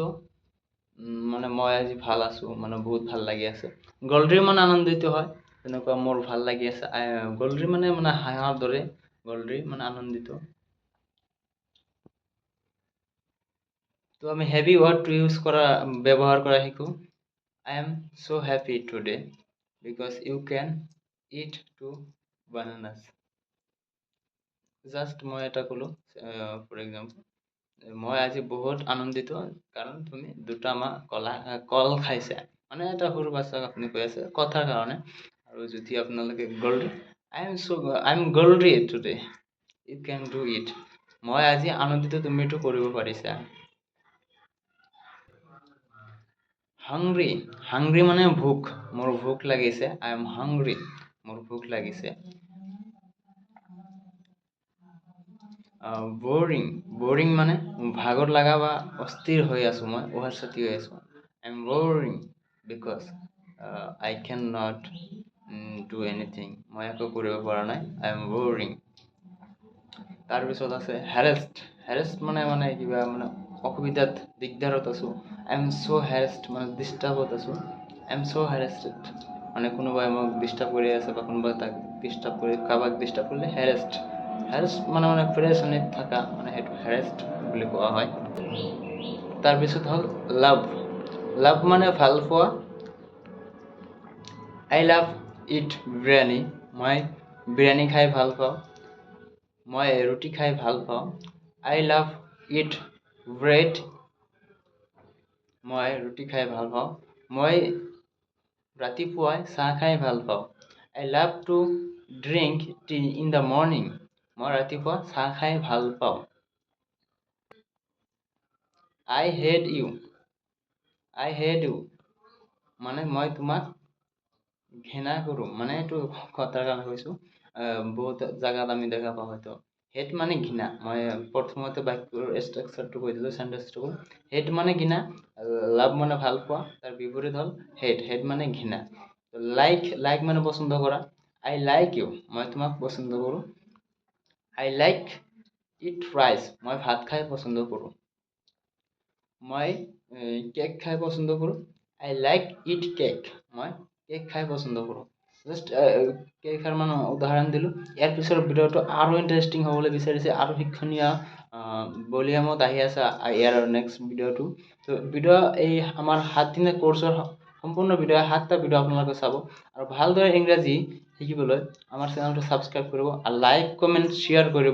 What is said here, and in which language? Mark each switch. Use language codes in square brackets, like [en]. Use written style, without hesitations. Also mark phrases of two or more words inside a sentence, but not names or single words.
[as] মানে মই আজি ভাল আছোঁ, মানে বহুত ভাল লাগি আছে। গল্ড্ৰি মানে আনন্দিত হয়, তেনেকুৱা মোৰ ভাল লাগি আছে। গল্ড্ৰি মানে হাঁহৰ দৰে। গল্ড্ৰি মানে আনন্দিত। তো আমি হেভি ৱৰ্ডটো ব্যৱহাৰ কৰা শিকোঁ। [en] I am so happy today because you can eat 2 bananas. [as] জাষ্ট মই এটা ক'লোঁ, [en] for example, [as] মই আজি বহুত আনন্দিত কাৰণ তুমি 2টা কল খাইছা। মানে এটা সৰু বাচ্চাক আপুনি কৈ আছে কথাৰ কাৰণে। আৰু যদি আপোনালোকে গল্ড্ৰি, [en] I am গল্ড্ৰি today. You can do it. [as] মই আজি আনন্দিত, তুমি এইটো কৰিব পাৰিছা। হাংৰি। হাংৰি মানে ভোক। মোৰ ভোক লাগিছে। [en] I am hungry. [as] মোৰ ভোক লাগিছে। বৰিং। বৰিং মানে ভাগৰ লগা বা অস্থিৰ হৈ আছোঁ, মই উহাচাতি হৈ আছোঁ। [en] I am boring because I cannot do anything. [as] মই একো কৰিব পৰা নাই। [en] I am boring. [as] তাৰপিছত আছে harassed. harassed মানে কিবা অসুবিধাত, দিগদাৰত আছোঁ। [en] I am so harassed [as] মানে ডিষ্টাৰ্বত আছোঁ। [en] I am so harassed [as] মানে কোনোবাই মোক ডিষ্টাৰ্ব কৰি আছে বা কোনোবাই তাক ডিষ্টাৰ্ব কৰি, কাৰোবাক ডিষ্টাৰ্ব কৰিলে harassed. harassed মানে প্ৰেছানিত থকা, মানে সেইটো harassed বুলি কোৱা হয়। তাৰপিছত হ'ল লাভ। লাভ মানে ভাল পোৱা। [en] I love eat বিৰিয়ানী. [as] মই বিৰিয়ানী খাই ভাল পাওঁ। মই ৰুটি খাই ভাল পাওঁ। [en] I love eat bread. [as] মই ৰুটি খাই ভাল পাওঁ। মই ৰাতিপুৱাই চাহ খাই ভাল পাওঁ। [en] I love to drink tea in the morning. [as] মই ৰাতিপুৱা চাহ খাই ভাল পাওঁ. [en] I hate you. I hate you. [as] মানে মই তোমাক ঘৃণা কৰোঁ. মানে এইটো কথাৰ কাৰণে কৈছোঁ. বহুত জাগাত আমি দেখা পাওঁ হয়তো. হেট মানে ঘৃণা. মই প্ৰথমতে বাক্যৰ ষ্ট্ৰাকচাৰটো কৈ দিলোঁ, চেণ্টেন্সটো। হেট মানে ঘৃণা, লাভ মানে ভাল পোৱা, তাৰ বিপৰীত হ'ল হেট। হেট মানে ঘৃণা। লাইক মানে পচন্দ কৰা। [en] I like you. [as] মই তোমাক পচন্দ কৰোঁ. [en] I like eat rice. [as] মই ভাত খাই পচন্দ কৰোঁ. মই কেক খাই পচন্দ কৰোঁ. [en] I like eat cake. [as] মই কেক খাই পচন্দ কৰোঁ. জাষ্ট কেইষাৰমান উদাহৰণ দিলোঁ। ইয়াৰ পিছৰ ভিডিঅ'টো আৰু ইণ্টাৰেষ্টিং হ'বলৈ বিচাৰিছে, আৰু শিক্ষণীয় ভলিউমত আহি আছে ইয়াৰ নেক্সট ভিডিঅ'টো। তো ভিডিঅ' এই আমাৰ 7 দিনৰ কোৰ্চৰ সম্পূৰ্ণ ভিডিঅ' 7টা ভিডিঅ' আপোনালোকে চাব, আৰু ভালদৰে ইংৰাজী শিকিবলৈ আমাৰ চেনেলটো ছাবস্ক্ৰাইব কৰিব, আৰু [en] like comment share [as] কৰিব।